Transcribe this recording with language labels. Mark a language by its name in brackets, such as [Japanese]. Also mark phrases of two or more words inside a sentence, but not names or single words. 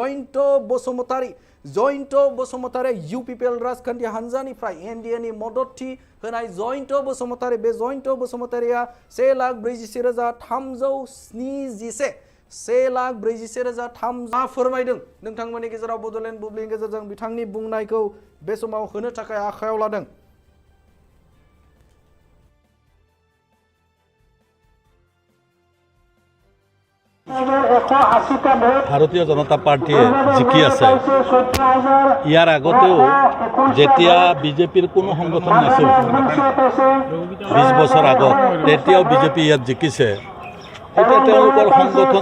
[Bodo] जयन्त बसुमतारी UPPL राजखान्थि हानजानिफ्राय एनडिएनि मददथि होनाय जयन्त बसुमतारीया 1,41,371 1,41,300 फोरमायदों नोंथांमोननि गेजेराव बड'लेण्ड बुब्लिनि गेजेरजों बिथांनि बुंनायखौ बे समाव होनो थाखाय आखायाव लादों [Assamese] ভাৰতীয় জনতা পাৰ্টীয়ে জিকি আছে ইয়াৰ আগতেও যেতিয়া বিজেপিৰ কোনো সংগঠন নাছিল 20 বছৰ আগত তেতিয়াও বিজেপি ইয়াত জিকিছে এতিয়া তেওঁলোকৰ সংগঠন